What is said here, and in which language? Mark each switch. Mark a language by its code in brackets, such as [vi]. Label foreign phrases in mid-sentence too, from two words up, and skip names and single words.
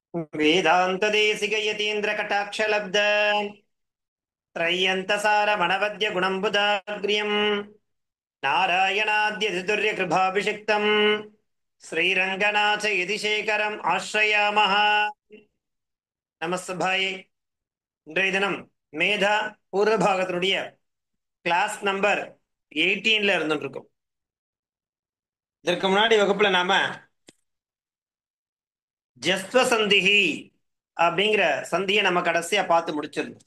[sa] वेदांतदेशिक यतीन्द्र कटाक्षलब्ध त्रय्यन्तसार मनवद्य गुणम्बुदाग्र्यम् नारायणाद्य चतुर्य कृपाभिषिक्तम् श्रीरङ्गनाथ यतिशेखरम् आश्रयामः. [ta] நமஸ்தபாயே. இன்றைய தினம் மேதா பூர்வ பாகத்தினுடைய [en] class number [ta] 18ல இருந்துட்டு இருக்கோம். இதற்கு முன்னாடி வகுப்புல நாம [sa] जश्त्व सन्धिः [ta] அப்படிங்கிற சந்தியை நம்ம கடைசியா பார்த்து முடிச்சிருந்தோம்.